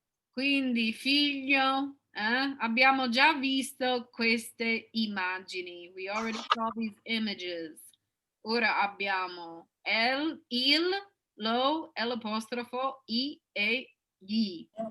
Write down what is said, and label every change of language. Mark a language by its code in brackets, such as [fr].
[it] Quindi figlio, abbiamo già visto queste immagini. [en] We already saw these images. [it] Ora abbiamo il, lo, l'apostrofo, i e gli.